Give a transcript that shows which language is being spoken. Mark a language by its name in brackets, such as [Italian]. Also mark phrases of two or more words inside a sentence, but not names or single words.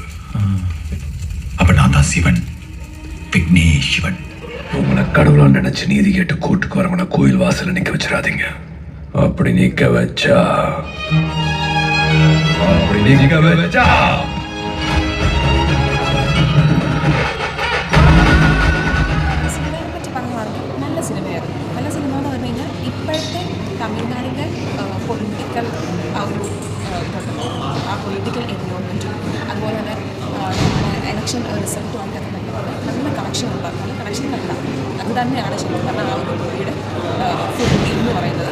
[Tamil] அப்ப நான் தான் சிவன், விக்னேஸ்வன். உங்களை கடவுளா நினைச்சு நீதி கேட்டு கூட்டுக்கு வரவன கோயில் வாசல்ல நிக்க வச்சிடாதீங்க. அப்படி நிக்க வச்சா [Malayalam] സിനിമയെ പറ്റി പറയുകയാണെങ്കിൽ നല്ല സിനിമയായിരുന്നു. നല്ല സിനിമ എന്ന് പറഞ്ഞു കഴിഞ്ഞാൽ ഇപ്പോഴത്തെ തമിഴ്നാടിൻ്റെ പൊളിറ്റിക്കൽ ആ ഒരു ഇതുണ്ടല്ലോ, ആ [English] political environment [Malayalam] അതുപോലെ തന്നെ [English] election result [Malayalam] നല്ല കണക്ഷനുള്ള നല്ല കണക്ഷനല്ല, അത് തന്നെയാണ് ശരിക്കും പറഞ്ഞാൽ ആ ഒരു മൂവിയുടെ ഫുൾ എന്ന് പറയുന്നത്.